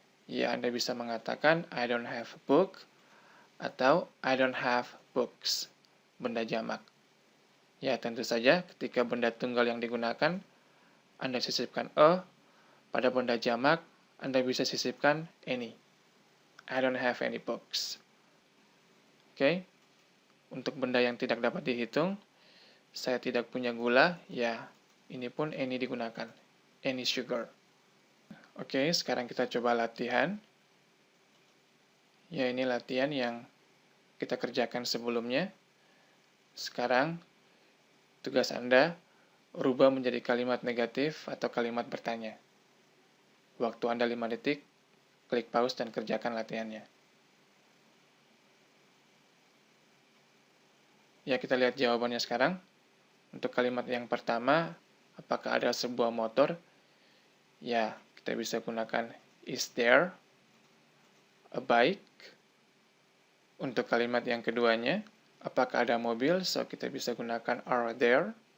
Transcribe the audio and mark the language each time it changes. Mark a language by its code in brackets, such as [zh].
[id] Ya, Anda bisa mengatakan [en] I don't have a book atau I don't have books. [id] Benda jamak. Ya, tentu saja ketika benda tunggal yang digunakan, Anda sisipkan a. Pada benda jamak, Anda bisa sisipkan any. [en] I don't have any books. [id] Oke. Untuk benda yang tidak dapat dihitung, saya tidak punya gula, ya ini pun any digunakan, [en] any sugar. [id] Oke, sekarang kita coba latihan. Ya, ini latihan yang kita kerjakan sebelumnya. Sekarang, tugas Anda rubah menjadi kalimat negatif atau kalimat bertanya. Waktu Anda 5 detik, klik pause dan kerjakan latihannya. Ya, kita lihat jawabannya sekarang. Untuk kalimat yang pertama, apakah ada sebuah motor? Ya, kita bisa gunakan [en] is there a bike? [id] Untuk kalimat yang keduanya, apakah ada mobil? So, kita bisa gunakan [en] are there?